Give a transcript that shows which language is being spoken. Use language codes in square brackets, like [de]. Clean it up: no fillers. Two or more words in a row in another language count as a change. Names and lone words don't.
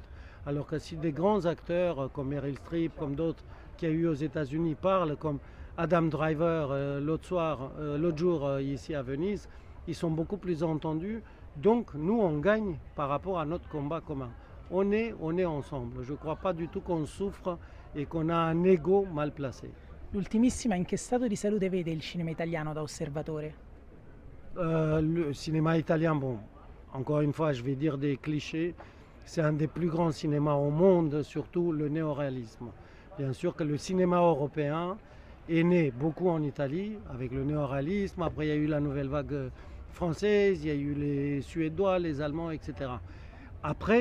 [fr] Alors que si des grands acteurs comme Meryl Streep, comme d'autres qu'il y a eu aux États-Unis parlent, comme Adam Driver l'autre jour ici à Venise, ils sont beaucoup plus entendus. Donc nous, on gagne par rapport à notre combat commun. On est ensemble. Je ne crois pas du tout qu'on souffre et qu'on a un ego mal placé. [it] L'ultimissima, in che stato di salute vede il cinema italiano da osservatore? [fr] Le cinéma italien, bon, encore une fois, je vais dire des clichés, c'est un des plus grands cinémas au monde, surtout le néoréalisme. Bien sûr que le cinéma européen est né beaucoup en Italie, avec le néoréalisme. Après, il y a eu la nouvelle vague française, il y a eu les Suédois, les Allemands, etc.